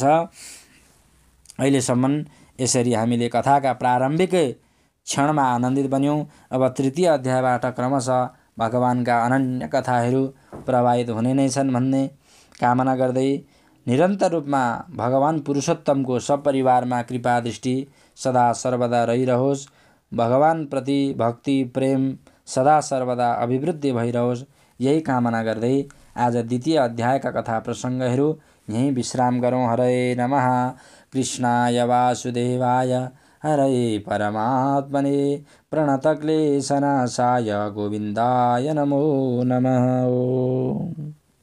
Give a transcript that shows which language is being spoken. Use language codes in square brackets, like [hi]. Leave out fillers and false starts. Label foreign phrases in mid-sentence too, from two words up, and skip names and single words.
[ne] अहिलेसम्म यसरी हामीले कथाका प्रारम्भिक क्षणमा आनन्दित बन्यौँ। अब तृतीय अध्यायबाट क्रमशः भगवानका अनन्य कथाहरू प्रवाहित हुने नै छन् भन्ने कामना गर्दै निरन्तर रूपमा भगवान पुरुषोत्तमको सपरिवारमा कृपा दृष्टि सदा सर्वदा रहिरहोस्। भगवान प्रति भक्ति प्रेम सदा सर्वदा अभिवृद्धि भइरहोस्, यही कामना गर्दै आज द्वितीय अध्यायका कथा प्रसङ्गहरू यहीँ विश्राम गरौँ। [sa] हरे नमः। कृष्णाय वासुदेवाय हरे परमात्मने प्रणतक्लेशनाशाय गोविन्दाय नमो नमः।